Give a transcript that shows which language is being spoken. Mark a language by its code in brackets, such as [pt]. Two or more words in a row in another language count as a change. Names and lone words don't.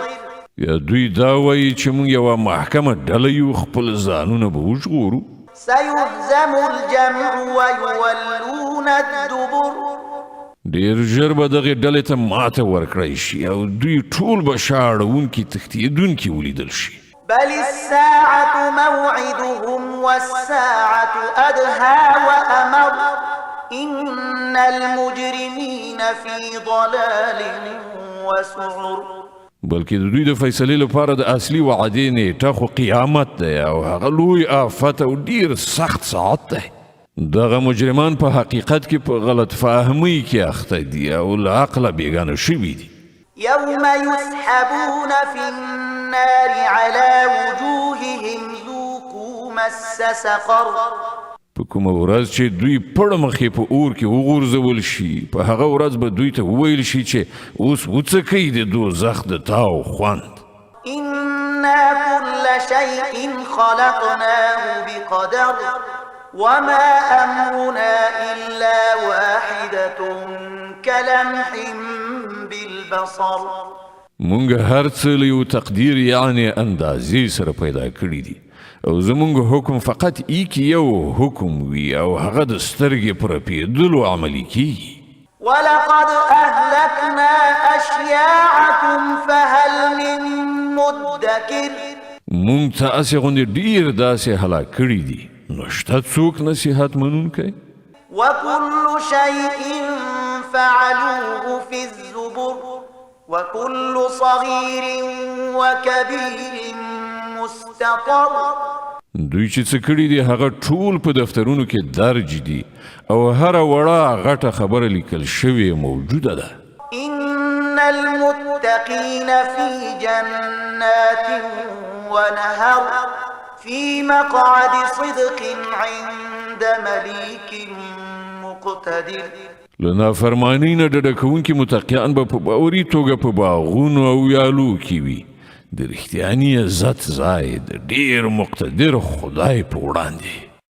[ps] یا دوی دا وایي چې موږ یوه محکمه ډله یو، خپل ځانونه به وژغورو. [ar] سيهزم الجمع ويولون الدبر. [ps] ډېر ژر به دغې ډلې ته ماته ورکړی شي او دوی ټول به شا اړوونکي تښتېدونکي ولیدل شي. [ar] بل الساعة موعدهم والساعة أدهى وأمر. إن المجرمين في ضلال وسعر. [ps] بلکې د دوی د فیصلې لپاره د اصلي وعدې نیټه خو قیامت دی او هغه لوی آفت او ډیر سخت ساعت دی. دغه مجرمان په حقیقت کې په غلط فهمۍ کې اخته دي او له عقله بېګانه شوي دي. [ar] يوم يسحبون في النار على وجوههم ذوقوا مس سقر. [ps] په کومه ورځ چې دوی پړه مخې په اور کې وغورځول شي، په هغه ورځ به دوی ته وویل شي چې اوس وڅکئ د دوزخ د تاو خوند. [ar] إنا كل شيء خلقناه بقدر وما أمرنا إلا واحدة كلمح بالبصر. [ps] مونږ هر څه له یو تقدیر یعنې اندازې سره پیدا کړي دي او زمونږ حکم فقط ایک یو حکم وي او هغه د سترګې په رپېدلو عملي کیږي. [ar] ولقد أهلكنا أشياعكم فهل من مدكر. [ps] مونږ ته هسې غوندې ډېر داسې هلاک کړي دي، نو شته څوک نصیحت منونکی؟ [ar] وكل شيء فعلوه في الزبر وكل صغير وكبير مستطر. [ps] دوی چې څه کړي دي هغه ټول په دفترونو کې درج دي او هره وړه غټه خبره لیکل شوې موجوده ده. [ar] إن المتقين في جنات ونهر في مقعد صدق عند مليك مقتدر. [ps] له نافرمانۍ نه ډډه کوونکي متقیان به په باوري توګه په باغونو او ویالو کې وي، د رښتیاني عزت ځای د ډېر مقتدر خدای په وړاندې.